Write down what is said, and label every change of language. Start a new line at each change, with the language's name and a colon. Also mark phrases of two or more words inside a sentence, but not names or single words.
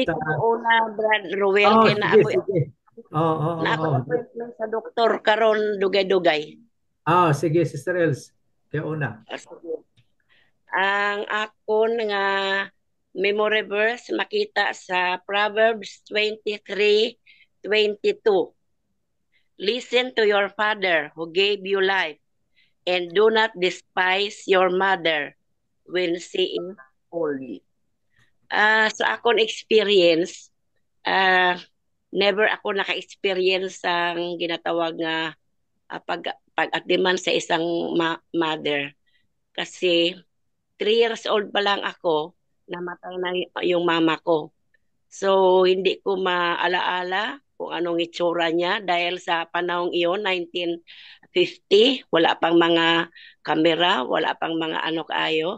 Hiligaynon: ta. ko una, Brad Ruel, Oh, kay sige, sige. na ako appointment sa doktor karon dugay-dugay. Sige, Sister Els. Kaya una. Ang akon nga
English: memory verse
Hiligaynon: makita sa Proverbs 23:22.
English: Listen to your father who gave you life, and do not despise your mother when she is old.
Hiligaynon: Sa akon experience, never ako naka-experience ang ginatawag nga pag-atiman sa isang mother.
Filipino: Kasi 3 years old pa lang ako, namatay na yung mama ko. So, hindi ko maalaala kung anong itsura niya dahil sa panahong iyon, 1950, wala pang mga kamera, wala pang mga ano kaayo.